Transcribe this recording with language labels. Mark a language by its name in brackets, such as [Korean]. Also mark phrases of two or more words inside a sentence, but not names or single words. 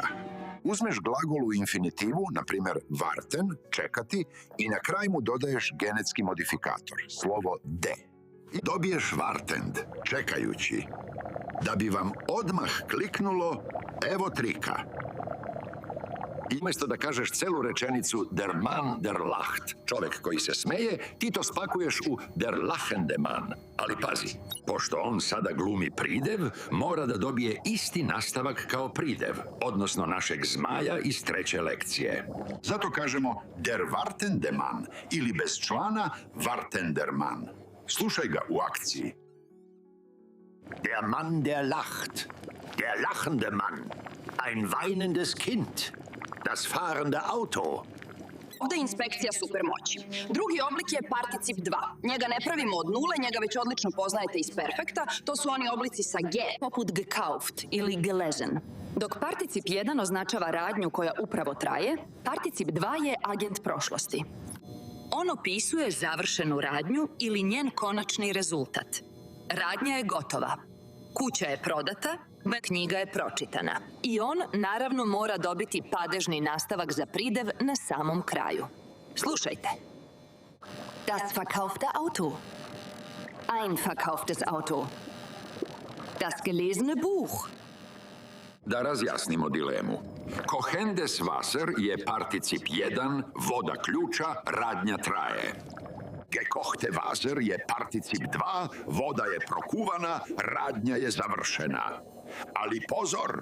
[Serbian] Uzmeš glagol u infinitivu, na primjer warten, čekati, i na kraj mu dodaješ genetski modifikator, slovo de. I dobiješ wartend, čekajući. Da bi vam odmah kliknulo, evo trika. I umjesto da kažeš celu rečenicu [German] der Mann der lacht, [Serbian] čovjek koji se smeje, ti to spakuješ u [German] der lachende Mann. [Serbian] Ali pazi, pošto on sada glumi pridev, mora da dobije isti nastavak kao pridev, odnosno našeg zmaja iz 3. lekcije. Zato kažemo [German] der wartende Mann [Serbian] ili bez člana [German] wartender Mann. [Serbian] Slušaj ga u akciji. [German] Der Mann der lacht, der lachende Mann, ein weinendes Kind. Das fahrende auto. [Serbian] Ovdje je inspekcija supermoći. Drugi oblik je particip 2. Njega ne pravimo od nule, njega već odlično poznajete iz perfekta. To su oni oblici sa ge, poput gekauft ili gelesen. Dok particip 1 označava radnju koja upravo traje, particip 2 je agent prošlosti. On opisuje završenu radnju ili njen konačni rezultat. Radnja je gotova. Kuća je prodata, knjiga je pročitana. I on, naravno, mora dobiti padežni nastavak za pridev na samom kraju. Slušajte. [German] Das verkaufte Auto. Ein verkauftes Auto. Das gelesene Buch. [Serbian] Da razjasnimo dilemu. [German] Kohendes Wasser [Serbian] je particip 1, voda ključa, radnja traje. [German] Gekochte Wasser [Serbian] je particip 2, voda je prokuvana, radnja je završena. Ali pozor!